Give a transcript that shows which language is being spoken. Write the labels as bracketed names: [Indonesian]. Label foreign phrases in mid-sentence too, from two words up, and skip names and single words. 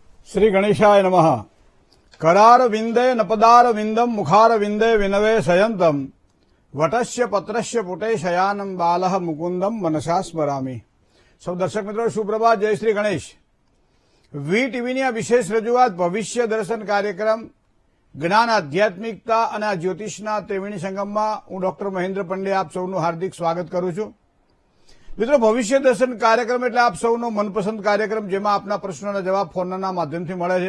[Sanskrit] श्री गणेशाय नमः। करार विंदे नपदार विंदम मुखार विंदे विनवे शयंतम वटस्य पत्रस्य पुटे शयानम बालः मुकुंदम मनसा स्मरामी। [Hindi] सौ दर्शक मित्रों सुप्रभात, जय श्री गणेश। [Gujarati] વી ટીવીની આ વિશેષ રજૂઆત ભવિષ્ય દર્શન કાર્યક્રમ જ્ઞાન આધ્યાત્મિકતા અને આ જ્યોતિષના ત્રિવેણી સંગમમાં હું ડોક્ટર મહેન્દ્ર પંડ્યા આપ સૌનું હાર્દિક સ્વાગત કરું છું। મિત્રો, ભવિષ્ય દર્શન કાર્યક્રમ એટલે આપ સૌનો મનપસંદ કાર્યક્રમ જેમાં આપના પ્રશ્નોના જવાબ ફોનના માધ્યમથી મળે છે।